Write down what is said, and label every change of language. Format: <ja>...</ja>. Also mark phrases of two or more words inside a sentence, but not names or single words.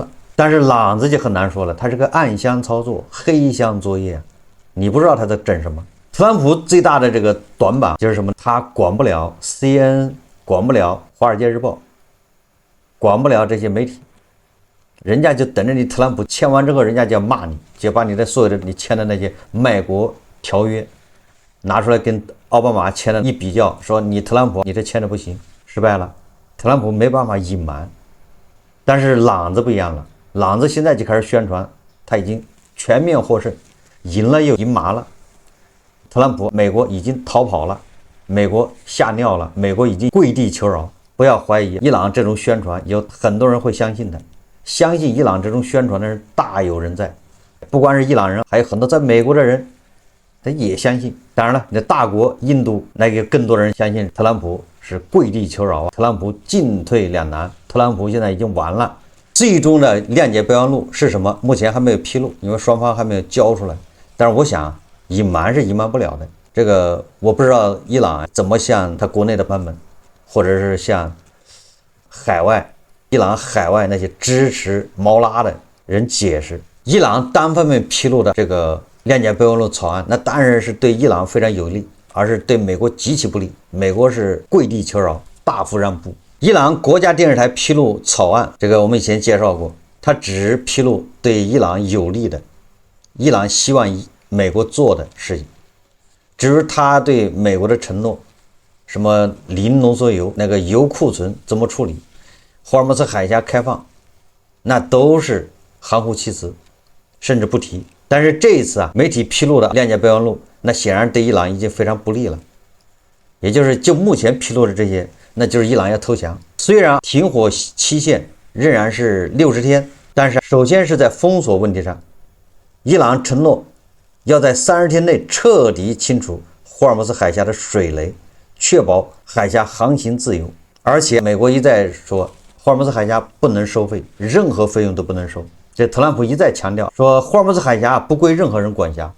<zh>但是朗子就很難說了，他是個暗箱操作、黑箱作業，你不知道他在整什麼。特朗普最大的這個短板就是什麼？他管不了 CNN， 管不了《華爾街日報》，管不了這些媒體，人家就等着你特朗普簽完之後，人家就要罵你，就把你的所有的你簽的那些賣國條約拿出來跟奧巴馬簽的一比較，說你特朗普你這簽的不行，失敗了。特朗普沒辦法隱瞞，但是朗子不一樣了，朗子現在就開始宣傳，他已經全面獲勝，贏了又贏麻了。特朗普，美國已經逃跑了，美國嚇尿了，美國已經跪地求饒。不要懷疑伊朗這種宣傳，有很多人會相信的，相信伊朗這種宣傳的人大有人在，不光是伊朗人，還有很多在美國的人，他也相信。當然了，你的大國印度那個更多人相信特朗普是跪地求饒，特朗普進退兩難，特朗普現在已經完了。最終的諒解備忘錄是什麼？目前還沒有披露，因為雙方還沒有交出來。但是我想隱瞞是隱瞞不了的，這個我不知道伊朗怎麼向他國內的版本，或者是向海外伊朗海外那些支持毛拉的人解釋。伊朗單方面披露的這個諒解備忘錄草案，那當然是對伊朗非常有利，而是對美國極其不利。美國是跪地求饒，大幅讓步。伊朗國家電視台披露草案，這個我們以前介紹過，它只披露對伊朗有利的，伊朗希望美國做的事情。至于他对美国的承諾，什麼零濃縮鈾那個鈾庫存怎麼處理，霍爾木茲海峽開放，那都是含糊其辭，甚至不提。但是這一次媒體披露的諒解備忘錄，那顯然對伊朗已經非常不利了。也就是就目前披露的這些，那就是伊朗要投降。雖然停火期限仍然是60天，但是首先是在封鎖問題上，伊朗承諾要在30天內徹底清除霍爾木茲海峽的水雷，確保海峽航行自由。而且美國一再說霍爾木茲海峽不能收費，任何費用都不能收。這特朗普一再強調說霍爾木茲海峽不歸任何人管轄。</zh>